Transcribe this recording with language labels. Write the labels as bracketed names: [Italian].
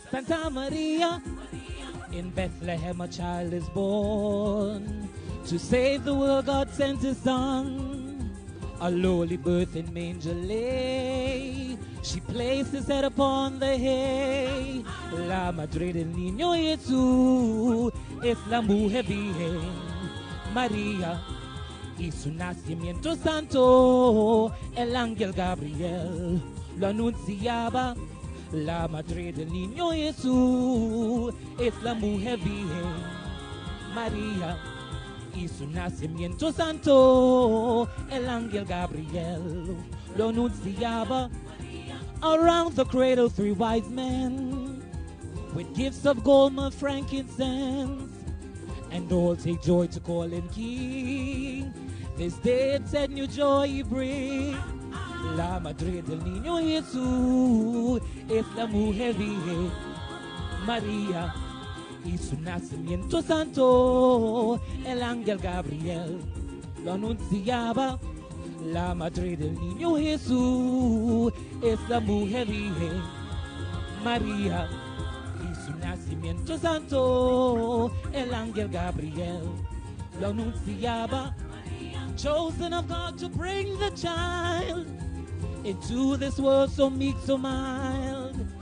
[English] Santa Maria, in Bethlehem a child is born. To save the world God sent his son. A lowly birth in manger lay. She placed his head upon the hay. [Spanish] La madre del niño Jesús es la mujer virgen María. Y su nacimiento santo, el ángel Gabriel lo anunciaba. La madre del niño Jesús es la mujer virgen María. Y su nacimiento santo, el ángel Gabriel lo anunciaba. [English] Around the cradle 3 wise men, with gifts of gold, myrrh, frankincense, and all take joy to call him king. This day it said new joy he bring. [Spanish] La madre del niño Jesús es la mujer virgen María. Y su nacimiento santo, el ángel Gabriel lo anunciaba. La madre del niño Jesús es la mujer virgen María. Y su nacimiento santo, el ángel Gabriel lo anunciaba. [English] Chosen of God to bring the child into this world so meek, so mild.